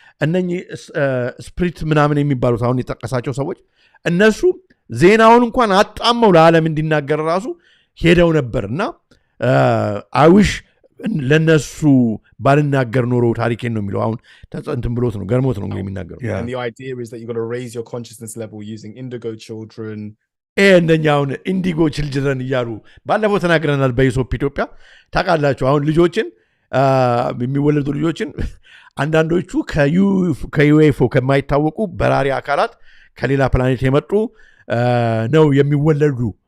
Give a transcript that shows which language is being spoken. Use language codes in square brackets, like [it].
[am] እነኚህ ስፕሪት ምናምን የሚባሉት አሁን የጠቀሳቸው ሰዎች እነሱ ዜናውን እንኳን አጣመው ለዓለም እንዲናገር ራሱ ሄደው ነበርና አይዊሽ ለነሱ ባልናገር ኖሮ ታሪኬን ነው የሚለው። አሁን እንትን ብሎት ነው ገርሞት ነው የሚናገረው። [en] And the idea is that you're going to raise your consciousness level using indigo children. [am] እንደኛውን ኢንዲጎ ችልድረን እያሉ ባለፈው ተናግረናል። በኢሶፕ ኢትዮጵያ ታውቃላችሁ። አሁን ልጆችን የሚወለዱ ልጆችን አንዳንዶቹ ከዩኤፍኦ ከማይታወቁ በራሪ አካላት ከሌላ ፕላኔት የመጡ ነው የሚወለዱ